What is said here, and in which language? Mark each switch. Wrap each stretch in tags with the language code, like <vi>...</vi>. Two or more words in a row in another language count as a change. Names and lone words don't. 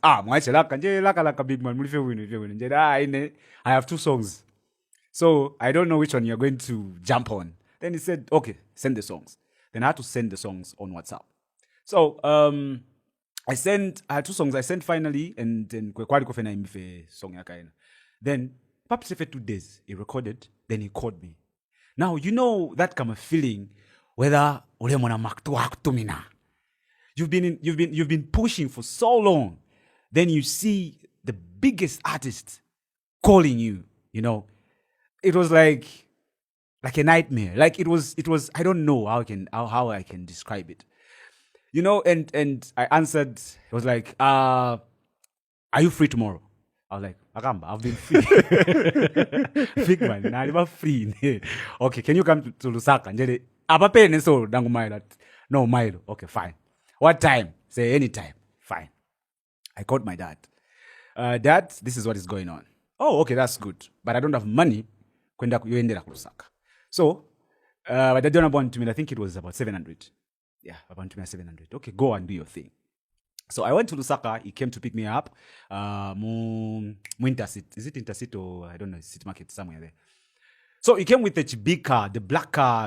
<bem>Mwache laka</bem> <en>big man. I have 2 songs. So I don't know which one you're going to jump on. Then he said, okay, send the songs. Then I had to send the songs on WhatsApp. So I had 2 songs. I sent finally, and then</en> <bem>kwali kofena imife song yakaina.</bem> <en>Then Paps for 2 days he recorded. Then he called me. Now that kind of feeling whether</en> <bem>ulemona maktu akutumina.</bem> <en>You've been pushing for so long. Then you see the biggest artist calling you. It was like a nightmare. Like it was I don't know how I can describe it. And I answered, it was like, are you free tomorrow? I was like, Agamba, I've been free. Big man, I'm never free. Okay, can you come to Lusaka? No, Milo. Okay, fine. What time? Say anytime. Fine. I called my dad. Dad, this is what is going on. Oh, okay, that's good. But I don't have money.</en> <bem>Kwenda kuendera Lusaka.</bem> <en>So, but I don't want to me. I think it was about 700. Yeah, about 700. Okay, go and do your thing. So I went to Lusaka. He came to pick me up. Intercity. Is it Intercity or I don't know, City Market somewhere there. So he came with the big car, the black car.</en>